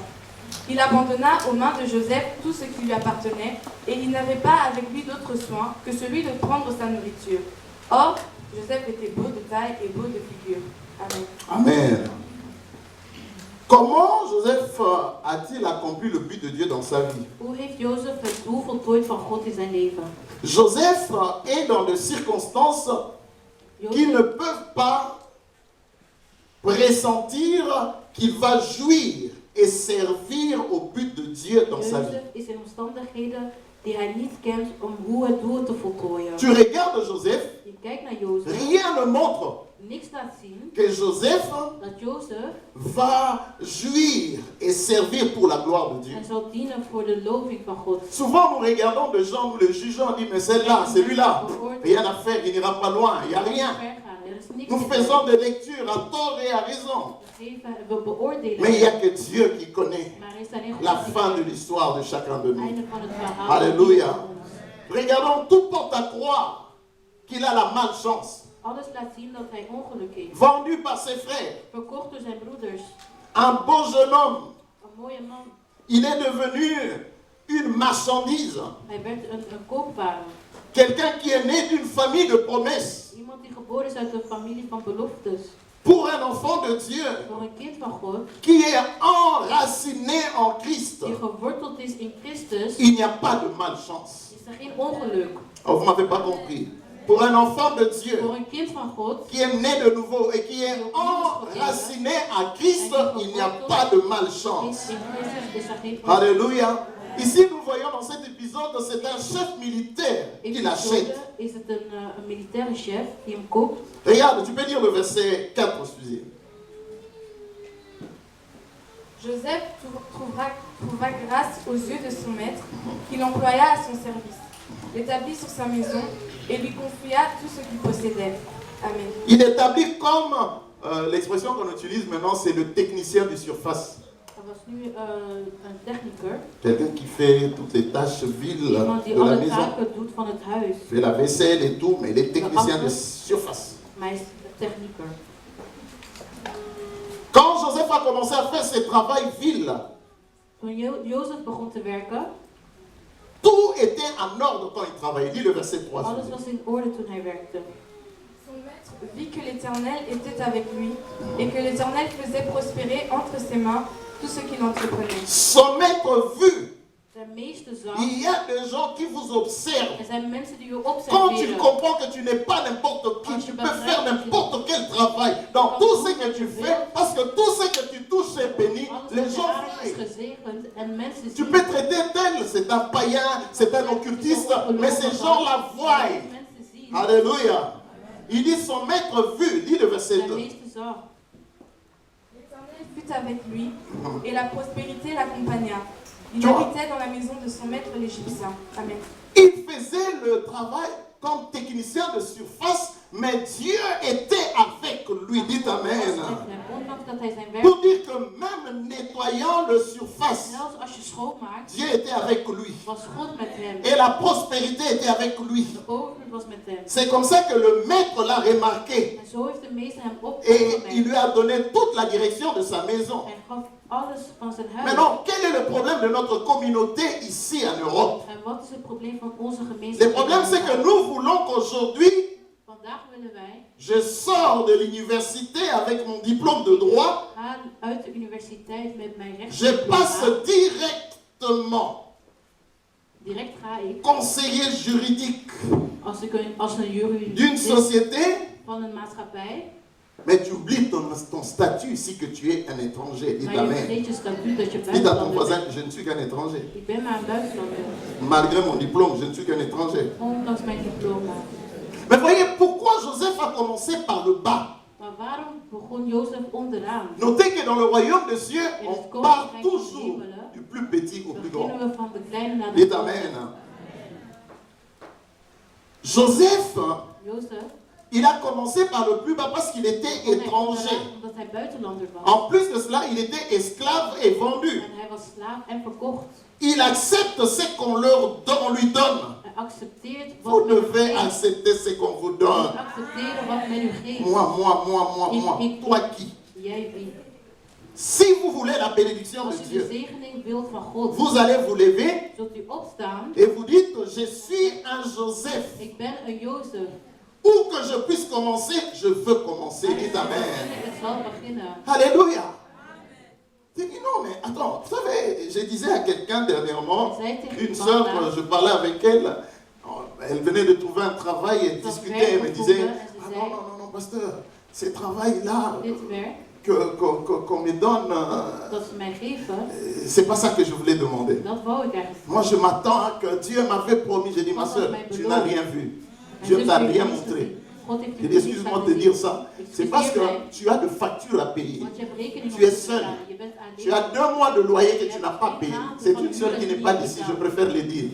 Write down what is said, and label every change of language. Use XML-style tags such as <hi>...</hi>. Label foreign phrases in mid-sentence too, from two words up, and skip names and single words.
<fr>Il abandonna aux mains de Joseph tout ce qui lui appartenait, et il n'avait pas avec lui d'autre soin que celui de prendre sa nourriture. Or, Joseph était beau de taille et beau de figure. Amen. Amen. Comment Joseph a-t-il accompli le but de Dieu dans sa vie?</fr> <nl>Hoe heeft Jozef het doel voltooid van God in zijn leven?</nl> <fr>Joseph est dans des circonstances qui ne</fr> <nl>Jozef</nl> <fr>peuvent pas pressentir qu'il va jouir et servir au but de Dieu dans sa vie.</fr> <nl>is in omstandigheden die hij niet kent om hoe het doel te voltooien.</nl> <fr>Tu regardes Joseph,</fr> <nl>Je kijkt naar Jozef,</nl> <fr>rien ne montre</fr> <nl>niks laat zien</nl> <fr>que Joseph</fr> <nl>dat Jozef</nl> <fr>va jouir et servir pour la gloire de Dieu.</fr> <nl>en zal dienen voor de loving van God.</nl> <fr>Souvent nous regardons des gens, nous le jugeons, on dit mais celle-là, celui-là, rien à faire, il n'ira pas loin, il n'y a rien.</fr> <nl>Er is niks</nl> <fr>Nous</fr> <nl>in</nl> <fr>faisons des lectures à tort et à raison.</fr> <nl>we beoordelen.</nl> <fr>Mais il n'y a que Dieu qui connaît</fr> <nl>Maar er is alleen God</nl> <fr>la</fr> <nl>die</nl> <fr>fin de</fr> <nl>kent</nl> <fr>l'histoire de chacun de</fr> <nl>het</nl> <fr>nous.</fr> <nl>einde van het verhaal.</nl> <fr>Alléluia. Regardons, tout porte à croire qu'il a la malchance.</fr> <nl>Alles laat zien dat hij ongeluk heeft.</nl> <fr>Vendu par ses frères,</fr> <nl>Verkocht door zijn broeders.</nl> <fr>un beau jeune homme,</fr> <nl>Een mooie man.</nl> <fr>il est devenu une marchandise.</fr> <nl>Hij werd een koopware.</nl> <fr>Quelqu'un qui est né d'une famille de promesses.</fr> <nl>Iemand die geboren is uit een familie van beloftes.</nl> <fr>Pour un enfant de Dieu</fr> <nl>Voor een kind van God</nl> <fr>qui est enraciné en Christ,</fr> <nl>die geworteld is in Christus,</nl> <fr>il n'y a pas de malchance.</fr> <nl>is er geen ongeluk.</nl> <fr>Oh, vous ne m'avez pas compris. Pour un enfant de Dieu</fr> <nl>Voor een kind van God</nl> <fr>qui est né de nouveau et qui est enraciné à Christ, il n'y a pas de malchance.</fr> <nl>in Christus is er geen ongeluk.</nl> <fr>Alléluia. Ici, nous voyons dans cet épisode, c'est un chef militaire</fr> <nl>In</nl> <fr>qui</fr> <nl>de</nl> <fr>l'achète.</fr> <nl>is het een militaire chef die hem koopt.</nl> <fr>Regarde, tu peux lire le verset 4, excusez. Joseph trouva grâce aux yeux de son maître, qui l'employa à son service, l'établit sur sa maison et lui confia tout ce qu'il possédait. Amen. Il établit comme l'expression qu'on utilise maintenant, c'est le technicien de surface.</fr> <nl>Er was nu een technicus,</nl> <fr>Quelqu'un qui fait toutes les tâches viles</fr> <nl>iemand die</nl> <fr>de la</fr> <nl>alle</nl> <fr>maison.</fr> <nl>taken doet van het huis.</nl> <fr>Fait la vaisselle et tout, mais il est technicien de surface.</fr> <nl>Maar hij is de technicus.</nl> <fr>Quand Joseph a commencé à faire ce travail vil,</fr> <nl>Toen Jozef begon te werken,</nl> <fr>tout était en ordre quand il travaillait. Lis le verset 3.</fr> <nl>alles was in orde toen hij werkte.</nl> <fr>Son maître vit que l'Éternel était avec lui et que l'Éternel faisait prospérer entre ses mains tout ce qu'il entreprenait. Son maître vu.</fr> <nl>Zijn meester zag,</nl> <fr>Il y a des gens qui vous observent.</fr> <nl>er zijn mensen die u</nl> <fr>Quand tu</fr> <nl>observeren.</nl> <fr>comprends que tu n'es pas n'importe qui, tu peux faire n'importe quel travail dans tout ce que tu fais, parce que tout ce que tu touches est béni,</fr> <nl>Alles</nl> <fr>les</fr> <nl>wat je</nl> <fr>gens</fr> <nl>aanraakt is</nl> <fr>voient.</fr> <nl>gezegend en mensen</nl> <fr>Tu</fr> <nl>zien.</nl> <fr>peux traiter tel, c'est un païen, c'est un occultiste, mais ces gens-là voient.</fr> <nl>Mensen zien.</nl> <fr>Alléluia. Il dit son maître vu, lis le verset</fr> <nl>Zijn</nl> <fr>2.</fr> <nl>meester zag.</nl> <fr>L'Éternel fut avec lui et la prospérité l'accompagna. Il Tu vois? habitait dans la maison de son maître l'Égyptien. Amen. Il faisait le travail comme technicien de surface, mais Dieu était avec lui. Dites Amen.</fr> <nl>Ondanks dat hij zijn werk,</nl> <fr>Pour dire que même nettoyant le surface,</fr> <nl>zelfs als je schoonmaakt,</nl> <fr>Dieu était avec lui.</fr> <nl>was God met hem.</nl> <fr>Et la prospérité était avec lui.</fr> <nl>De overvloed was met hem.</nl> <fr>C'est comme ça que le maître l'a remarqué.</fr> <nl>En zo heeft de meester hem</nl> <fr>Et il lui</fr> <nl>opgemerkt.</nl> <fr>a donné toute la direction de sa maison.</fr> <nl>Hij gaf alles van zijn huis.</nl> <fr>Maintenant, quel est le problème de notre communauté ici en Europe?</fr> <nl>En wat is het probleem van onze gemeenschap?</nl> <fr>Le problème, c'est que nous voulons qu'aujourd'hui,</fr> <nl>Want vandaag willen wij</nl> <fr>Je sors de l'université avec mon diplôme de droit.</fr> <nl>gaan uit de universiteit met mijn</nl> <fr>Je</fr> <nl>rechtsdiploma.</nl> <fr>passe directement</fr> <nl>Direct ga ik</nl> <fr>conseiller juridique</fr> <nl>als een jury</nl> <fr>d'une société.</fr> <nl>van een maatschappij.</nl> <fr>Mais tu oublies ton statut ici que tu es un étranger. Dis</fr> <nl>Maar je</nl> <fr>amen.</fr> <nl>vergeet je statuut dat je</nl> <fr>Dis à ton</fr> <nl>buitenlander</nl> <fr>voisin,</fr> <nl>bent.</nl> <fr>je ne suis qu'un étranger.</fr> <nl>Ik ben maar een buitenlander.</nl> <fr>Malgré mon diplôme, je ne suis qu'un étranger.</fr> <nl>Ondanks mijn diploma.</nl> <fr>Mais voyez, pourquoi Joseph a commencé par le bas?</fr> <nl>Maar waarom begon Jozef onderaan?</nl> <fr>Notez que dans le royaume des cieux,</fr> <nl>In het</nl> <fr>on part</fr> <nl>koninkrijk van de</nl> <fr>toujours</fr> <nl>hemelen</nl> <fr>du plus petit au plus grand.</fr> <nl>beginnen we van de kleine naar de</nl> <fr>Dites</fr> <nl>grote.</nl> <fr>amen. Joseph,</fr> <nl>Jozef</nl> <fr>il a commencé par le plus bas parce qu'il était</fr> <nl>begon hij</nl> <fr>étranger.</fr> <nl>onderaan omdat hij buitenlander was.</nl> <fr>En plus de cela, il était esclave et vendu.</fr> <nl>En hij was slaaf en verkocht.</nl> <fr>Il accepte ce qu'on lui donne.</fr> <nl>Hij accepteert</nl> <fr>Vous</fr> <nl>wat men u</nl> <fr>devez</fr> <nl>geeft.</nl> <fr>accepter ce qu'on vous</fr> <nl>Je</nl> <fr>donne.</fr> <nl>moet accepteren wat men u geeft.</nl> <fr>Moi. Toi qui?</fr> <nl>Jij wie?</nl> <fr>Si vous voulez la bénédiction</fr> <nl>Als</nl> <fr>de</fr> <nl>u de</nl> <fr>Dieu,</fr> <nl>zegening wilt van God,</nl> <fr>vous allez vous lever</fr> <nl>zult u opstaan.</nl> <fr>et vous dites, je suis un Joseph.</fr> <nl>Ik ben een Jozef.</nl> <fr>Où que je puisse commencer, je veux commencer. Dites amen.</fr> <nl>Het zal beginnen.</nl> <fr>Alléluia. J'ai dit non, mais attends, vous savez, je disais à quelqu'un dernièrement, une sœur, je parlais avec elle, elle venait de trouver un travail, elle discutait, elle me disait, ah non, pasteur, ce travail-là</fr> <nl>Dit werk</nl> <fr>qu'on me donne,</fr> <nl>dat ze mij geven,</nl> <fr>c'est pas ça que je voulais demander.</fr> <nl>dat wou ik eigenlijk.</nl> <fr>Moi, je m'attends à que Dieu m'avait promis, j'ai dit, ma sœur, tu n'as rien vu. Dieu ne t'a rien montré. J'ai dit, excuse-moi de te dire ça. C'est parce que tu as de factures à payer. Tu es seul. Tu as 2 mois de loyer que tu n'as pas payé. C'est une sœur qui n'est pas d'ici, je préfère le dire.</fr>